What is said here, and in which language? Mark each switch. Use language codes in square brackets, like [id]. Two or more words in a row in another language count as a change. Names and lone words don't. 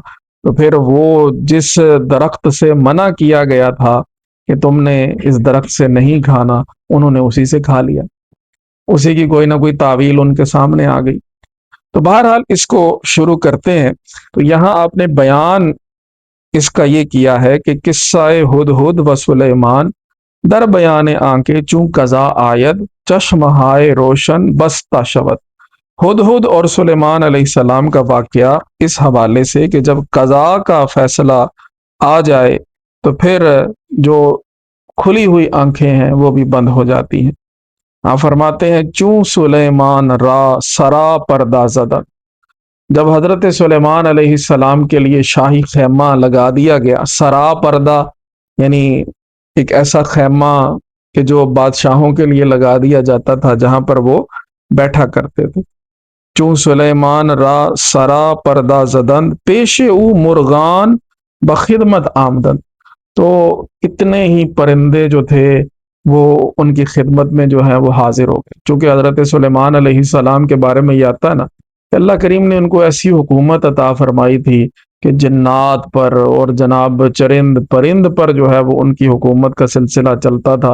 [ur] تو پھر وہ جس درخت سے منع کیا گیا تھا کہ تم نے اس درخت سے نہیں کھانا، انہوں نے اسی سے کھا لیا، اسی کی کوئی نہ کوئی تعویل ان کے سامنے آ گئی۔ تو بہرحال اس کو شروع کرتے ہیں۔ تو یہاں آپ نے بیان اس کا یہ کیا ہے کہ [fa] قصہ ہدہد و سلیمان در بیان آنکھیں چوں قضا آید، چشمہائے روشن بستہ شود۔ [ur] ہدہد اور سلیمان علیہ السلام کا واقعہ اس حوالے سے کہ جب قضا کا فیصلہ آ جائے تو پھر جو کھلی ہوئی آنکھیں ہیں وہ بھی بند ہو جاتی ہیں۔ آپ فرماتے ہیں [fa] چوں سلیمان را سرا پردہ زدہ، [ur] جب حضرت سلیمان علیہ السلام کے لیے شاہی خیمہ لگا دیا گیا، سرا پردہ یعنی ایک ایسا خیمہ کہ جو بادشاہوں کے لیے لگا دیا جاتا تھا جہاں پر وہ بیٹھا کرتے تھے۔ [fa] چوں سلیمان را سرا پردہ زدن، پیش او مرغان بخدمت آمدن، [ur] تو اتنے ہی پرندے جو تھے وہ ان کی خدمت میں جو ہے وہ حاضر ہو گئے۔ چونکہ حضرت سلیمان علیہ السلام کے بارے میں یہ آتا ہے نا کہ اللہ کریم نے ان کو ایسی حکومت عطا فرمائی تھی کہ جنات پر اور جناب چرند پرند پر جو ہے وہ ان کی حکومت کا سلسلہ چلتا تھا۔